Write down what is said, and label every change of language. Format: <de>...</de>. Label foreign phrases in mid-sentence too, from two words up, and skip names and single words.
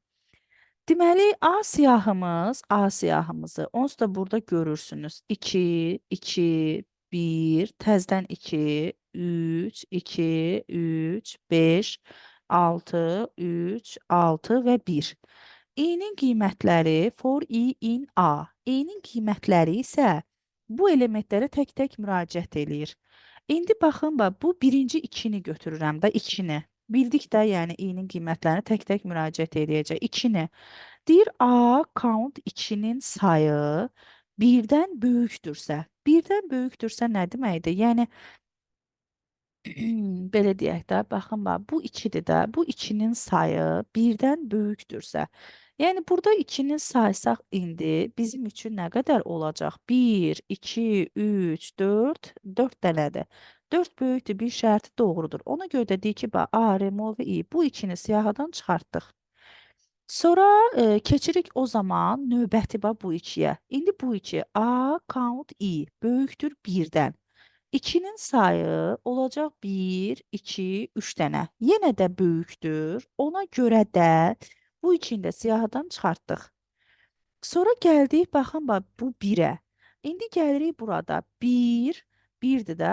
<az>Deməli, A siyahımızı onsuz da burada görürsünüz. 2, 2, 1, təzədən 2, 3, 2, 3, 5, 6, 3, 6 və 1. İ'nin qiymətləri</az> <en>for i in A.</en> <az>İ'nin qiymətləri isə bu elementlərə tək-tək müraciət eləyir. İndi baxın, bu birinci 2-ni götürürəm də 2-ni. Bildik də, yəni i'nin qiymətlərini tək-tək müraciət edəcək. 2-ni. Deyir A count 2'nin sayı birdən böyükdürsə. Birdən böyükdürsə nə deməkdir? Yəni belə deyək də, baxın bu 2'dir də, bu 2'nin sayı birdən böyükdürsə. Yəni burada 2'nin saysaq indi bizim üçün nə qədər olacaq? 1, 2, 3, 4, 4 dənədir. 4 böyükdür, bir şərti doğrudur. Ona görə də deyir ki, A remove i bu 2'ni siyahıdan çıxartdıq. Sonra keçirik o zaman növbəti bu 2'yə. İndi bu 2 A count i böyükdür 1'dən. 2'nin sayı olacaq 1, 2, 3 dənə. Yenə də böyükdür. Ona görə də bu 2'ni də siyahıdan çıxartdıq. Sonra gəldik, baxın bu 1'ə. İndi gəlirik burada 1, 1'dir də.</az>